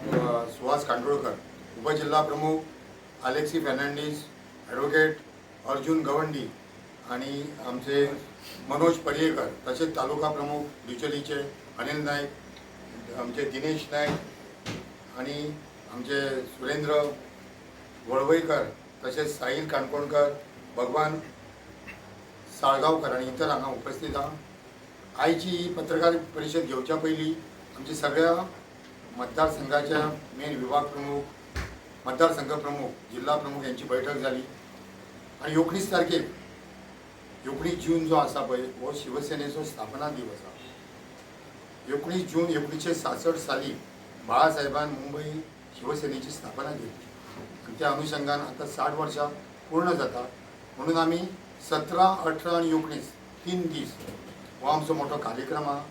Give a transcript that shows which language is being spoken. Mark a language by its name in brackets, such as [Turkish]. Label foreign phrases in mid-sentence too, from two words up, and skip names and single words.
[Konkani] सुहास कांडोळकर, उपजिल्हा प्रमुख अलेक्सी फर्नांडिस, ॲडव्होकेट अर्जुन गवंडी आणि आमचे मनोज पडियेकर, तसेच तालुका प्रमुख डिचोलीचे अनिल नाईक, आमचे दिनेश नाईक आणि आमचे सुरेंद्र वळवईकर, तसेच साहिल काणकोणकर, भगवान साळगावकर आणि इतर हांगा उपस्थित आहात। आयची ही पत्रकार परिषद घेवच्या पयलीं आमच्या सगळ्या मतदारसंघाच्या मेन विभाग प्रमुख, मतदारसंघ प्रमुख, जिल्हा प्रमुख यांची बैठक झाली आणि 19 तारखेक 19 जून जो आसा पळय हो शिवसेनेचो स्थापना दिवस आसा। 19 जून 1966 साली बाळासाहेबान मुंबई शिवसेनेची स्थापना केली आणि त्या अनुषंगान आता 60 वर्षां पूर्ण जाता, म्हणून आम्ही 17, 18 आणि 19 तीन दीस हो आमचो मोठो कार्यक्रम आहा।